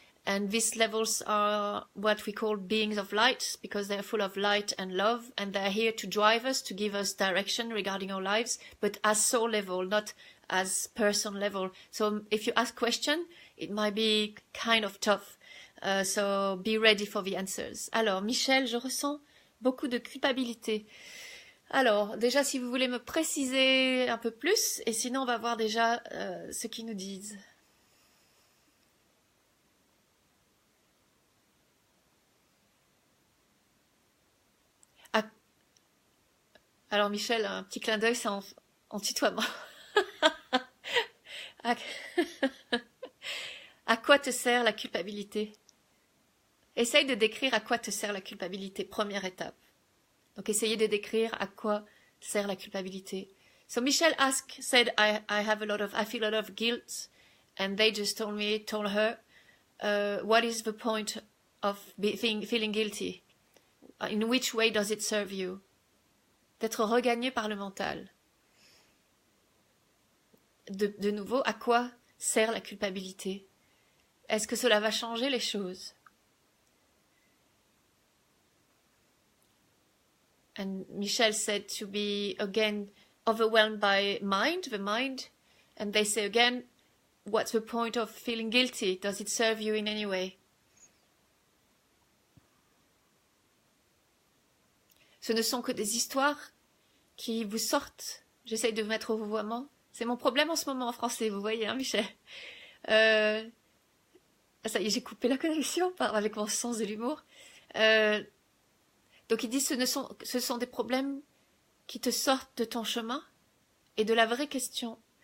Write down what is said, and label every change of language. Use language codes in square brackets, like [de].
[en] And these levels are what we call beings of light, because they're full of light and love, and they're here to drive us, to give us direction regarding our lives, but as soul level, not as person level. So if you ask question, it might be kind of tough. So be ready for the answers. [fr] Alors, Michel, je ressens beaucoup de culpabilité. Alors, déjà, si vous voulez me préciser un peu plus, et sinon, on va voir déjà ce qu'ils nous disent. Ah, alors, Michel, un petit clin d'œil, c'est en tutoiement. à... à quoi te sert la culpabilité? Essaye de décrire à quoi te sert la culpabilité, première étape. Donc essayez de décrire à quoi sert la culpabilité. [en] So Michelle said, I feel a lot of guilt, and they just told her, what is the point of feeling guilty? In which way does it serve you? [fr] D'être regagné par le mental. De nouveau, à quoi sert la culpabilité? Est-ce que cela va changer les choses? [en] And Michelle said to be again overwhelmed by the mind. And they say again, what's the point of feeling guilty? Does it serve you in any way? [fr] Ce ne sont que des histoires qui vous sortent. J'essaye de mettre au vouvoiement. C'est mon problème en ce moment en français, vous voyez, hein, Michel. Ça y est, j'ai coupé la connexion avec mon sens de l'humour. Donc il dit ce sont des problèmes qui te sortent de ton chemin et de la vraie question.